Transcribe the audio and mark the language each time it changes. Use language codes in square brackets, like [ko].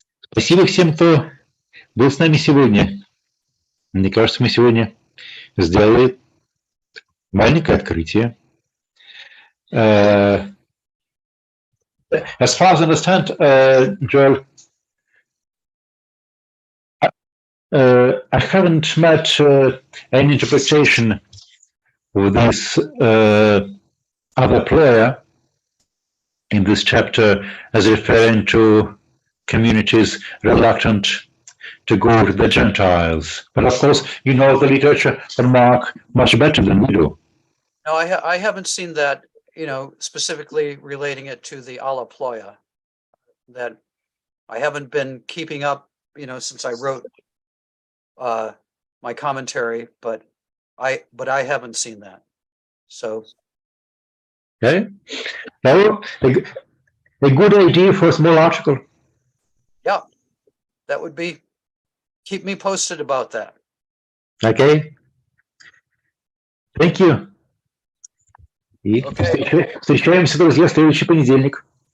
[ru] Спасибо всем, кто был с нами сегодня. Мне кажется, мы сегодня сделали маленькое открытие. [en] As far as I understand, Joel, I haven't met any interpretation of this other player in this chapter as referring to communities reluctant to go to the Gentiles. But of course, you know the literature on Mark much better than we do. No, I haven't seen that, specifically relating it to the alleploia. That I haven't been keeping up, since I wrote my commentary, but I haven't seen that. So. Okay. Well, a good idea for a small article. Yeah, that would be. Keep me posted about that. Okay. Thank you. [ru] И встречаемся, друзья, в следующий понедельник.